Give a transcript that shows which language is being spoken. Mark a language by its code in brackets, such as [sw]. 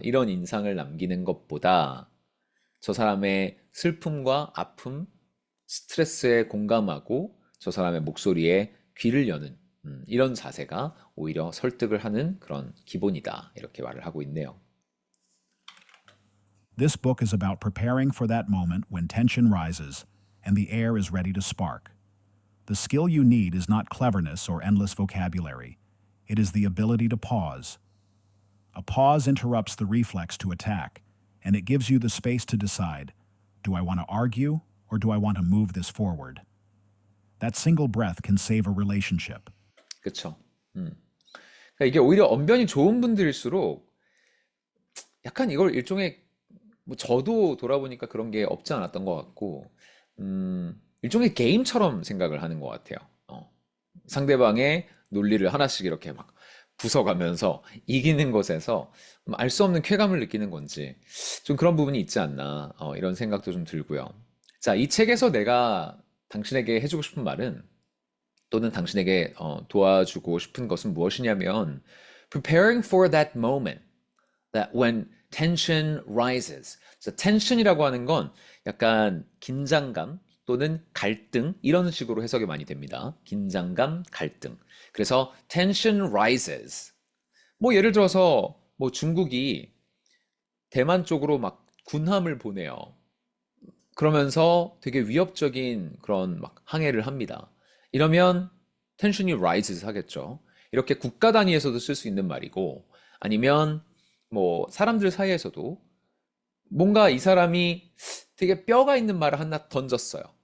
[ko] 이런 인상을 남기는 것보다 저 사람의 슬픔과 아픔, 스트레스에 공감하고 저 사람의 목소리에 귀를 여는 이런 자세가 오히려 설득을 하는 그런 기본이다. 이렇게 말을 하고 있네요. [en] This book is about preparing for that moment when tension rises and the air is ready to spark. The skill you need is not cleverness or endless vocabulary. It is the ability to pause. A pause interrupts the reflex to attack, and it gives you the space to decide, do I want to argue or do I want to move this forward? That single breath can save a relationship. [ko] 그쵸? 그러니까 이게 오히려 언변이 좋은 분들일수록 약간 이걸 일종의 뭐 저도 돌아보니까 그런 게 없지 않았던 것 같고 일종의 게임처럼 생각을 하는 것 같아요. 상대방의 논리를 하나씩 이렇게 막 부숴가면서 이기는 것에서 알 수 없는 쾌감을 느끼는 건지 좀 그런 부분이 있지 않나 이런 생각도 좀 들고요. 자, 이 책에서 내가 당신에게 해주고 싶은 말은 또는 당신에게 도와주고 싶은 것은 무엇이냐면 [en] preparing for that moment that when tension rises. [ko] 자, tension이라고 하는 건 약간 긴장감 또는 갈등 이런 식으로 해석이 많이 됩니다. 긴장감, 갈등. 그래서 tension rises. 뭐 예를 들어서 뭐 중국이 대만 쪽으로 막 군함을 보내요. 그러면서 되게 위협적인 그런 막 항해를 합니다. 이러면 텐션이 rises 하겠죠. 이렇게 국가 단위에서도 쓸 수 있는 말이고 아니면 뭐 사람들 사이에서도 뭔가 이 사람이 되게 뼈가 있는 말을 하나 던졌어요.